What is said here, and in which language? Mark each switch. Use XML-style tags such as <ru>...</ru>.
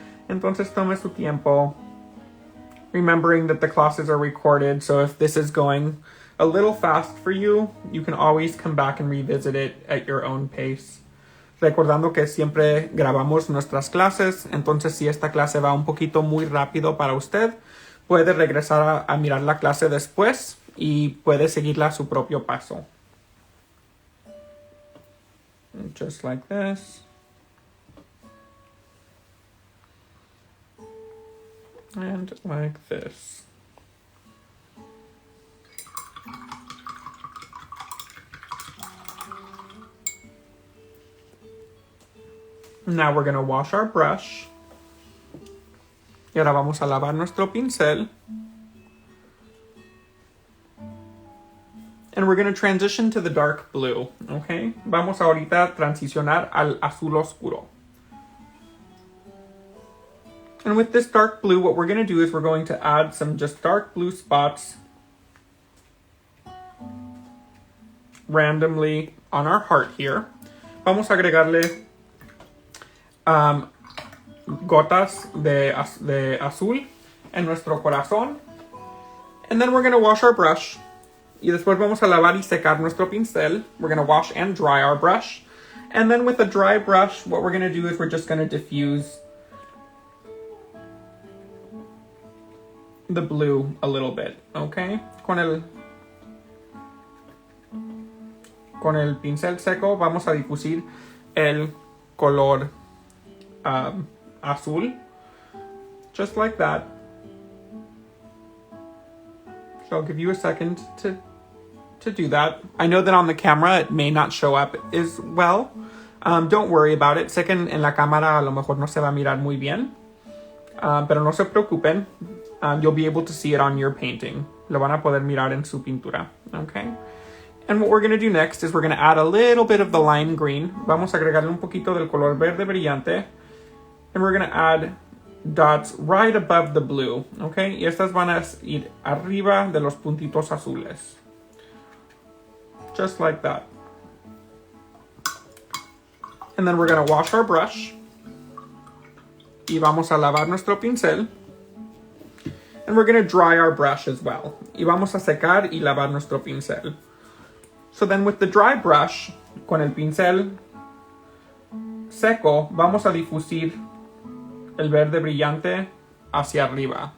<es>Entonces tome su tiempo,</es> <en>remembering that the classes are recorded, so if this is going a little fast for you, you can always come back and revisit it at your own pace.</en> <es>Recordando que siempre grabamos nuestras clases, entonces si esta clase va un poquito muy rápido para usted, puede regresar a mirar la clase después y puede seguirla a su propio paso.</es> <en>Just like this. And like this. Now we're going to wash our brush.</en> <es>Y ahora vamos a lavar nuestro pincel.</es> <en>And we're going to transition to the dark blue, okay?</en> <es>Vamos ahorita a transicionar al azul oscuro.</es> <en>And with this dark blue, what we're going to do is we're going to add some just dark blue spots randomly on our heart here.</en> <es>Vamos a agregarle gotas de azul en nuestro corazón.</es> <en>And then we're going to wash our brush.</en> <es>Y después vamos a lavar y secar nuestro pincel.</es> <en>We're going to wash and dry our brush. And then with a dry brush, what we're going to do is we're just going to diffuse the blue a little bit, okay?</en> <es>Con el pincel seco vamos a difusir el color azul,</es> <en>just like that. So I'll give you a second to do that. I know that on the camera it may not show up as well. Don't worry about it.</en> <es>Sé que en la cámara a lo mejor no se va a mirar muy bien, pero no se preocupen.</es> <en>You'll be able to see it on your painting.</en> <es>Lo van a poder mirar en su pintura, okay?</es> <en>And what we're going to do next is we're going to add a little bit of the lime green.</en> <es>Vamos a agregarle un poquito del color verde brillante.</es> <en>And we're going to add dots right above the blue, okay?</en> <es>Y estas van a ir arriba de los puntitos azules.</es> <en>Just like that. And then we're going to wash our brush.</en> <es>Y vamos a lavar nuestro pincel.</es> <en>And we're going to dry our brush as well.</en> <es>Y vamos a secar y lavar nuestro pincel.</es> <en>So then with the dry brush,</en> <es>con el pincel seco, vamos a difusir el verde brillante hacia arriba.</es>